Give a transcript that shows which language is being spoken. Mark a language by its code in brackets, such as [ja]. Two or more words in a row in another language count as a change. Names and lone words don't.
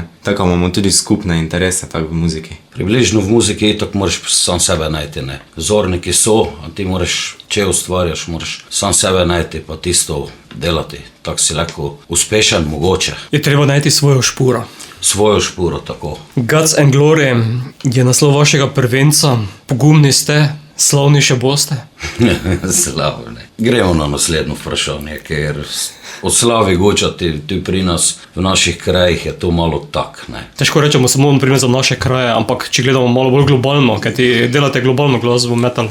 [sl] Tako imamo tudi skupne interese tak v muziki. Približno v muziki tako moraš sam sebe najti, ne. Vzorniki so, a ti moraš, če ustvarjaš, moraš sam sebe najti, pa tisto delati. Tako si lahko uspešen, mogoče. Je treba najti svojo špuro. Svojo špuro, tako. Guts and Glory je naslov vašega prvenca. Pogumni ste, slavni še boste. Slavni. Gremo na naslednjo vprašanje, ker o slavi gočati tu pri nas, v naših krajih je to malo tak, ne. Težko rečemo samo na primer za naše kraje, ampak če gledamo malo bolj globalno, kaj ti delate globalno glasbo, metal.